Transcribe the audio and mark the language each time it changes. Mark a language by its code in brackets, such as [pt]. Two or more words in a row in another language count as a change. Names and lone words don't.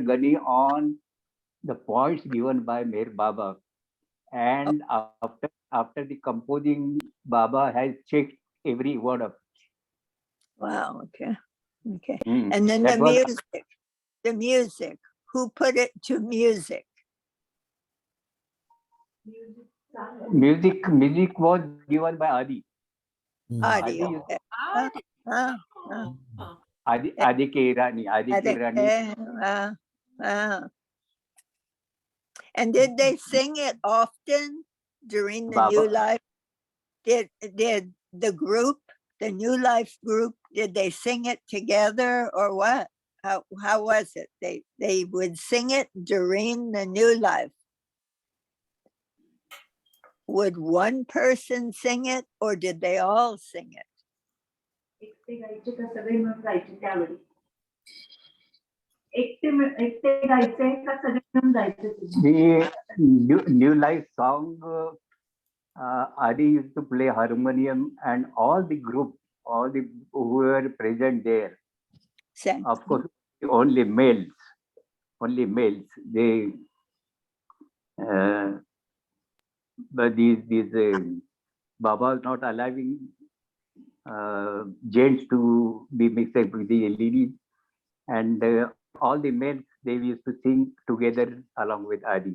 [en] Ghani on the points given by Meher Baba, and after the composing, Baba has checked every word of it. Wow, okay. Mm. And then That the music, who put it to music? Music was given by Adi. Adi. Adi, Okay. Adi. Adi Ke Irani. Wow. And did they sing it often during the New Life? Did the group, the New Life group, did they sing it together or what? How was it? They would sing it during the New Life. Would one person sing it or did they all sing it? [mr] एकटे गायचे का सगळे मिळून गायचे त्यावेळी? एकटे गायचे का सगळे मिळून गायचे? [en] The new life song, Adi used to play harmonium, and all the group, all the who were present there, of course, only males. They, but these Baba was not allowing gents to be mixed up with the ladies, and all the males, they used to sing together along with Adi.